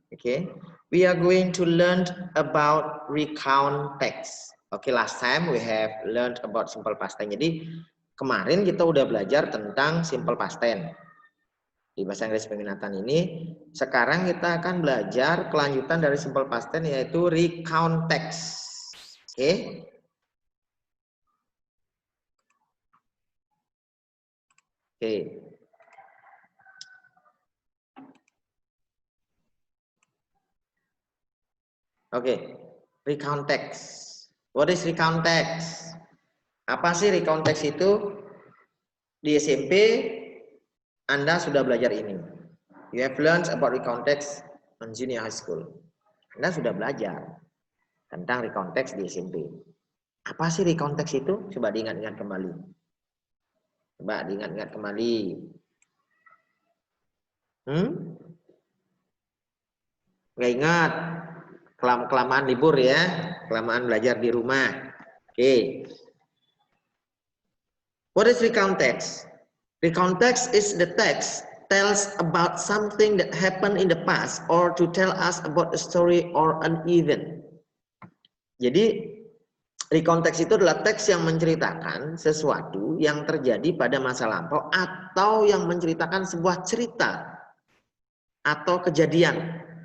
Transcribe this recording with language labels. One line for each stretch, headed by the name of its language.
English: Okay, we are going to learn about recount text. Okay, last time we have learned about simple past tense.
Indonesian: Jadi kemarin kita udah belajar tentang simple past tense. Di bahasa Inggris peminatan ini, sekarang kita akan belajar kelanjutan dari simple past tense yaitu recount text. Oke. Oke.
English: Oke. Recount text. What is recount text?
Indonesian: Apa sih recount text itu? Di SMP Anda sudah belajar ini.
English: You have learned about recount text on junior high school.
Indonesian: Anda sudah belajar tentang recount text di SMP. Apa sih recount text itu? Coba diingat-ingat kembali. Coba diingat-ingat kembali. Nggak ingat? Kelamaan libur ya. Kelamaan belajar di rumah. Oke.
English: What is recount text? Recount text is the text tells about something that happened in the past or to tell us about a story or an event.
Indonesian: Jadi recount text itu adalah teks yang menceritakan sesuatu yang terjadi pada masa lampau atau yang menceritakan sebuah cerita atau kejadian.